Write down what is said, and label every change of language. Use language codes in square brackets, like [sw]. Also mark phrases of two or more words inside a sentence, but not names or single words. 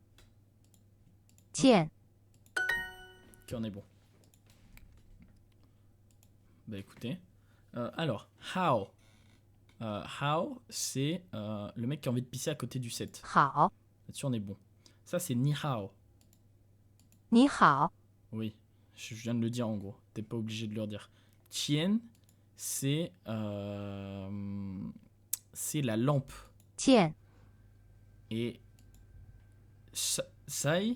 [zh] 见 [fr] Ok, on est bon. Bah écoutez. Alors, [en] how. How, [fr] c'est le mec qui a envie de pisser à côté du set. [zh] 好， [fr] Là-dessus, on est bon. Ça, c'est [zh] 你好. 你好， [fr] Oui, je viens de le dire en gros. T'es pas obligé de le redire. Tien, c'est la lampe. [zh] 见 [fr] Et sai,